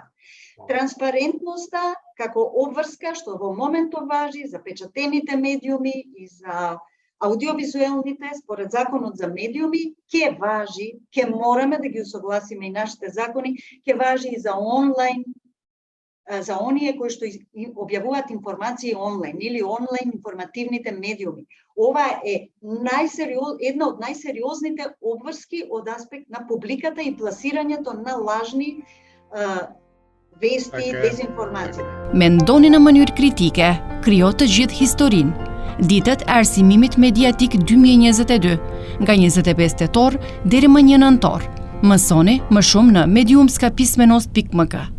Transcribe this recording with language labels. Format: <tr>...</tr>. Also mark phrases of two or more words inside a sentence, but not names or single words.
<mk>Транспарентноста како обврска што во моментов важи за печатените медиуми и за аудиовизуелните според законот за медиуми ќе важи, ќе мораме да ги усогласиме и нашите закони, ќе важи и за онлайн, за оние кои што објавуваат информации онлайн или онлайн информативните медиуми. Ова е една од најсериозните обврски од аспект на публиката и пласирањето на лажни вести и дезинформација.</mk> <sq>Men doni në mënyrë kritike, krijo të gjithë historinë. Ditët e arsimimit mediatik 2022, nga 25 tetor deri më 1 nëntor. Mësoni më shumë në mediumskapismenost.mk.</sq>